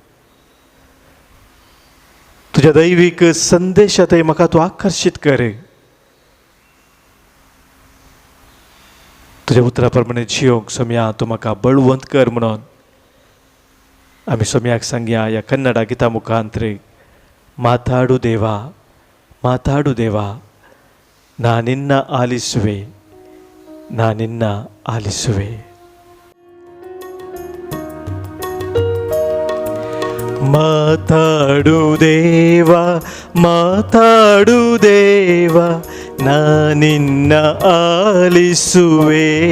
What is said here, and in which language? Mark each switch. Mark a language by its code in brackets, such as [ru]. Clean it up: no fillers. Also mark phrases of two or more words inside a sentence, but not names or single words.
[kok] तुज्या दैवीक संदेशांतय म्हाका तूं आकर्शीत कर. तुज्या उतरा प्रमाणे जियोंक सोम्या तूं म्हाका बळवंत कर म्हणून आमी सोम्याक सांगया ह्या कन्नडा गिता मुखांतर. [kn] ಮಾತಾಡು ದೇವಾ, ಮಾತಾಡು ದೇವಾ, ನಾನಿನ್ನ ಆಲಿಸುವೆ, ನಾನಿನ್ನ ಆಲಿಸುವೆ. ಮಾತಾಡು ದೇವಾ, ಮಾತಾಡು ದೇವಾ, ನಾನಿನ್ನ ಆಲಿಸುವೆ.